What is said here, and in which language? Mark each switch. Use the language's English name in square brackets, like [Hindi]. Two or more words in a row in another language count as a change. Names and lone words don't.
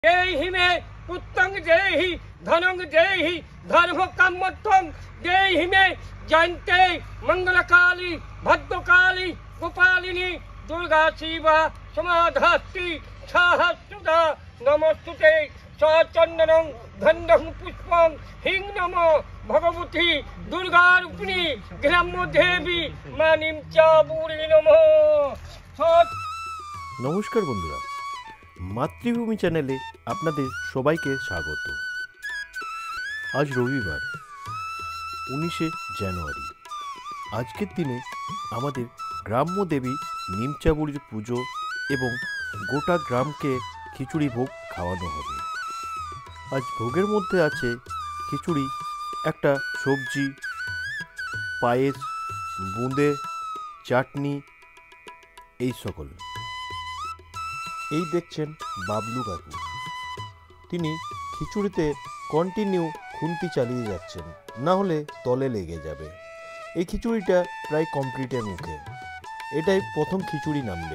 [Sanskrit] देहि मे पुत्रं देहि धनं देहि धर्म कामर्थं देहि मे जयन्ते मंगलकाली भद्रकाली गोपालिनी दुर्गा शिवा समाधास्ति सहस्रदा नमस्तुते सचन्दनं गन्धं पुष्पं हिं नमो भगवती दुर्गा रूपिणी ग्राम्य देवी मानिं चाबुरी नमः। [Bangla] নমস্কার বন্ধুরা, মাতৃভূমি চ্যানেলে আপনাদের সবাইকে স্বাগত। আজ রবিবার 19 জানুয়ারি। আজকের দিনে আমাদের গ্রাম্য দেবী নিমচাবুড়ির পুজো এবং গোটা গ্রামকে খিচুড়ি ভোগ খাওয়ানো হবে। আজ ভোগের মধ্যে আছে খিচুড়ি, একটা সবজি, পায়েস, বোঁদে, চাটনি, এই সকল। এই দেখছেন বাবলু কাকু, তিনি খিচুড়িতে কন্টিনিউ খুন্তি চালিয়ে যাচ্ছেন, না হলে তলে লেগে যাবে। এই খিচুড়িটা প্রায় কমপ্লিটের মুখে, এটাই প্রথম খিচুড়ি নামবে।